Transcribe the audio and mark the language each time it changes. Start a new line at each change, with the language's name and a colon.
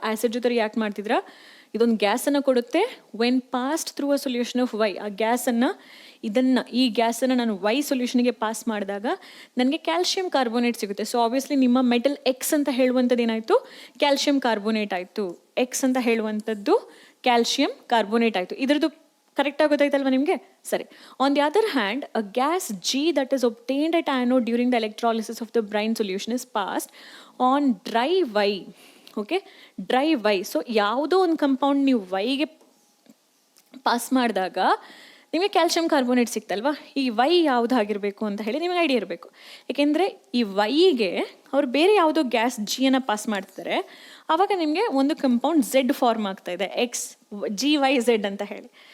Kannada: Acid ಜೊತೆ react ಮಾಡ್ತಿದ್ರಾ, ಇದೊಂದು ಗ್ಯಾಸನ್ನು ಕೊಡುತ್ತೆ.
English: when passed through a solution of Y,
Kannada: ಆ ಗ್ಯಾಸನ್ನು ಈ ಗ್ಯಾಸನ್ನು ನಾನು ವೈ ಸೊಲ್ಯೂಷನ್ಗೆ ಪಾಸ್ ಮಾಡಿದಾಗ ನನಗೆ ಕ್ಯಾಲ್ಶಿಯಂ ಕಾರ್ಬೋನೇಟ್ ಸಿಗುತ್ತೆ. ಸೊ ಆಬ್ವಿಯಸ್ಲಿ ನಿಮ್ಮ ಮೆಟಲ್ ಎಕ್ಸ್ ಅಂತ ಹೇಳುವಂಥದ್ದು ಏನಾಯಿತು? ಕ್ಯಾಲ್ಶಿಯಂ ಕಾರ್ಬೋನೇಟ್ ಆಯಿತು. ಎಕ್ಸ್ ಅಂತ ಹೇಳುವಂಥದ್ದು ಕ್ಯಾಲ್ಶಿಯಂ ಕಾರ್ಬೋನೇಟ್ ಆಯಿತು. ಇದ್ರದ್ದು ಕರೆಕ್ಟಾಗಿ ಗೊತ್ತಾಯ್ತಲ್ವ ನಿಮಗೆ? ಸರಿ.
English: On the other hand, a gas G that is obtained at anode during the electrolysis of the brine solution is passed on dry Y. Okay, dry Y.
Kannada: So ಯಾವುದೋ ಒಂದು compound ನೀವು ವೈಗೆ pass ಮಾಡಿದಾಗ ನಿಮಗೆ ಕ್ಯಾಲ್ಶಿಯಂ ಕಾರ್ಬೋನೇಟ್ ಸಿಕ್ತಲ್ವಾ, ಈ Y ಯಾವುದಾಗಿರಬೇಕು ಅಂತ ಹೇಳಿ ನಿಮಗೆ idea ಇರಬೇಕು. ಏಕೆಂದರೆ ಈ ವೈಗೆ ಅವ್ರು ಬೇರೆ ಯಾವುದೋ ಗ್ಯಾಸ್ ಜಿಯನ್ನು ಪಾಸ್ ಮಾಡ್ತಿದ್ದಾರೆ, ಆವಾಗ ನಿಮಗೆ ಒಂದು ಕಂಪೌಂಡ್ ಝೆಡ್ ಫಾರ್ಮ್ ಆಗ್ತಾ ಇದೆ, XGYZ ಅಂತ ಹೇಳಿ.